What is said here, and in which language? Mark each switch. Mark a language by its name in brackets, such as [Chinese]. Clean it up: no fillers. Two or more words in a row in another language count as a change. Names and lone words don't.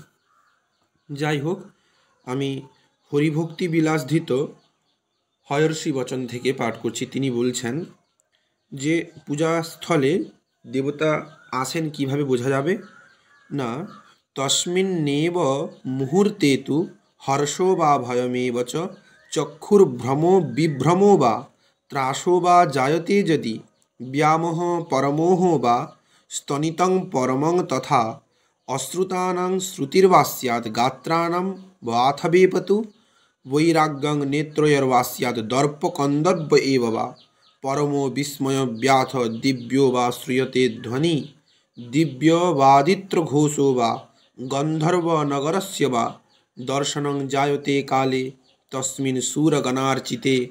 [Bangla] যাই হোক, আমি হরিভক্তি বিলাসধৃত হয়র্ষি বচন থেকে পাঠ করছি। তিনি বলছেন যে পূজাস্থলে দেবতা আসেন কিভাবে বোঝা যাবে না, [Sanskrit] তস্মিন্নেব মুহূর্তে তু হর্ষো বা ভয়মেব চ চক্ষুর্ভ্রমো বিভ্রমো বা ত্রাসো বা জায়তে যদি ব্যামোহ পরমোহ বা স্তনিতং পরমং তথা অশ্রুতানাং শ্রুতির্বা স্যাৎ গাত্রাণাং বাথবেপতু বৈরাগ্যং নেত্রয়োর্বা স্যাৎ দর্পকন্দর্প এব বা পরমো বিস্ময় ব্যাথ দিব্যো বা শ্রূয়তে ধ্বনি দিব্যবাদিত্র ঘোষো বা গন্ধর্বনগরস্য বা দর্শনং জায়তে কালে তস্মিन् সুরগণার্চিতে